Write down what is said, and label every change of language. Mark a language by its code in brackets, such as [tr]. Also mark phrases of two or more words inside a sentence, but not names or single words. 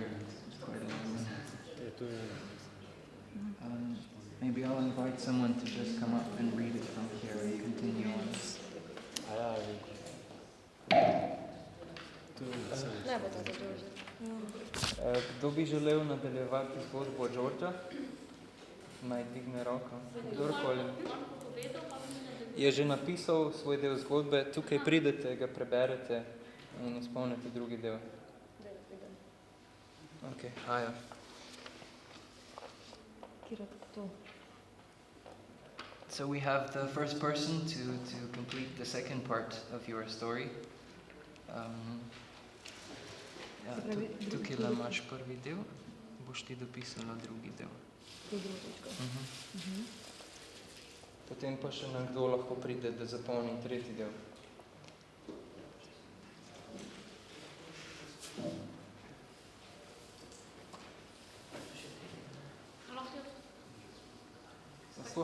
[en] It's quite a long one. Maybe I'll invite someone to just come up and read it from here and continue on. [sl] Ne bo to za George. Kdo bi želel nadaljevati zgodbo Georgea? Naj digne roko. Kdorkoli. Je že napisal svoj del zgodbe, tukaj pridete, ga preberete in izpolnite drugi del. Ok, aja. [en] So we have the first person to complete the second part of your story. [sl] Tukaj imaš prvi del, boš ti dopisala drugi del. Potem pa še nekdo lahko pride, da zapolni tretji del. Lahko?